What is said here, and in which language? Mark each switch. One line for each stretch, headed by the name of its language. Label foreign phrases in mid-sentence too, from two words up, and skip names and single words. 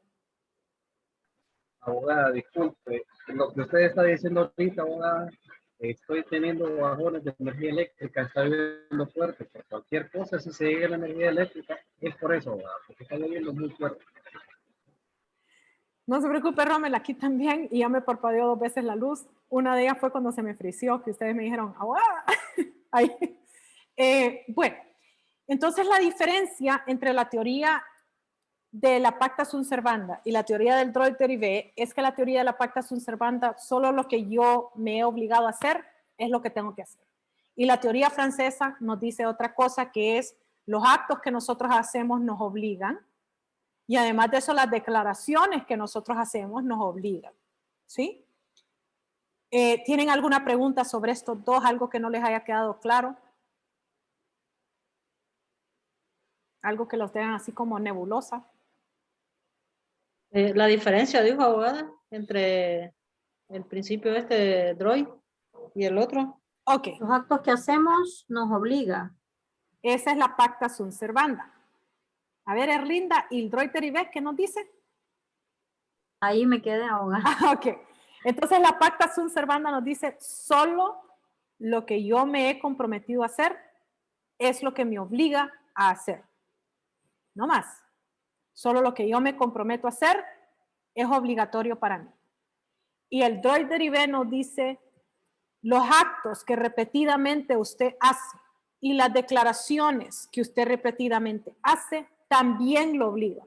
Spanish: Abogada, disculpe, lo que usted está diciendo ahorita, abogada, estoy teniendo bajones de energía eléctrica, está lloviendo fuerte, por cualquier cosa, si se llega la energía eléctrica, es por eso, abogada, porque está lloviendo muy fuerte. No se preocupe, Rommel, aquí también, y ya me parpadeó 2 veces la luz. Una de ellas fue cuando se me frició, que ustedes me dijeron, ¡ah! Ahí. Bueno, entonces la diferencia entre la teoría de la
Latin: pacta sunt servanda
Spanish: y la teoría del
French: droit dérivé
Spanish: es que la teoría de la
Latin: pacta sunt servanda,
Spanish: solo lo que yo me he obligado a hacer es lo que tengo que hacer. Y la teoría francesa nos dice otra cosa, que es los actos que nosotros hacemos nos obligan, y además de eso las declaraciones que nosotros hacemos nos obligan. ¿Sí? ¿Tienen alguna pregunta sobre estos dos? ¿Algo que no les haya quedado claro? ¿Algo que los tengan así como nebulosa? La diferencia, dijo abogada, entre el principio de Droid y el otro. Ok. Los actos que hacemos nos obliga. Esa es la
Latin: pacta sunt servanda.
Spanish: A ver, Erlinda, ¿y el
French: droit dérivé
Spanish: qué nos dice? Ahí me quedé abogada. Ok. Entonces la
Latin: pacta sunt servanda
Spanish: nos dice solo lo que yo me he comprometido a hacer es lo que me obliga a hacer. No más. Solo lo que yo me comprometo a hacer es obligatorio para mí. Y el
French: droit dérivé
Spanish: nos dice los actos que repetidamente usted hace y las declaraciones que usted repetidamente hace también lo obligan.